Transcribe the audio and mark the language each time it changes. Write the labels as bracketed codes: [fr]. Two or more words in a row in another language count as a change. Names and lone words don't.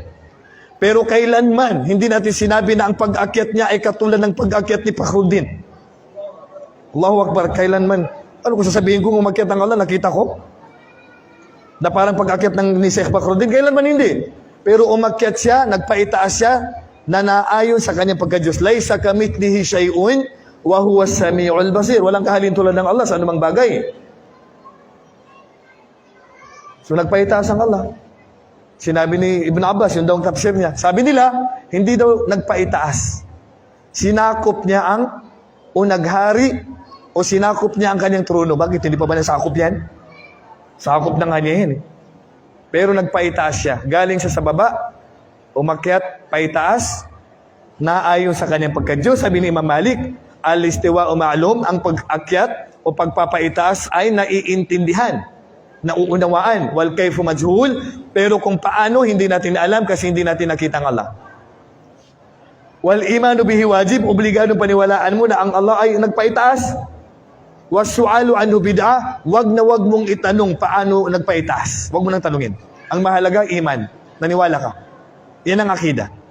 [tl] Pero kailanman, hindi natin sinabi na ang pag-akyat niya ay katulad ng pag-akyat ni Fakhruddin. [ar] الله أكبر, [tl] kailanman. Ano kung sasabihin kong umakyat ang Allah, nakita ko? Na parang pag-akyat ng ni Sheikh Fakhruddin, kailanman hindi. Pero umakyat siya, nagpaitaas siya, na naayon sa kanyang pagka-Diyos. [ar] ليس كمثله شيء وهو السميع البصير. [tl] Walang kahalin tulad ng Allah sa anumang bagay. So nagpaitaas ang Allah. Sinabi ni Ibn Abbas, yun daw ang tafsir niya. Sabi nila, hindi daw nagpaitaas. Sinakop niya o naghari, o sinakop niya ang kanyang trono. Bakit? Hindi pa ba nasakop yan? Sakop na nga niya yan eh. Pero nagpaitaas siya. Galing siya sa baba, umakyat, paitaas, naayon sa kanyang pagka-Diyos. Sabi ni Imam Malik, [ar] الاستواء معلوم, [tl] ang pag-akyat o pagpapaitaas ay naiintindihan, nauunawaan, [ar] والكيف مجهول, [tl] pero kung paano hindi natin alam kasi hindi natin nakita ang Allah. [ar] والإيمان به واجب, [tl] obligado paniwalaan mo na ang Allah ay nagpaitaas. [ar] والسؤال عنه بدعة, [tl] wag na wag mong itanong paano nagpaitaas. Wag mo nang tanungin. Ang mahalaga iman, naniwala ka. Yan ang akida.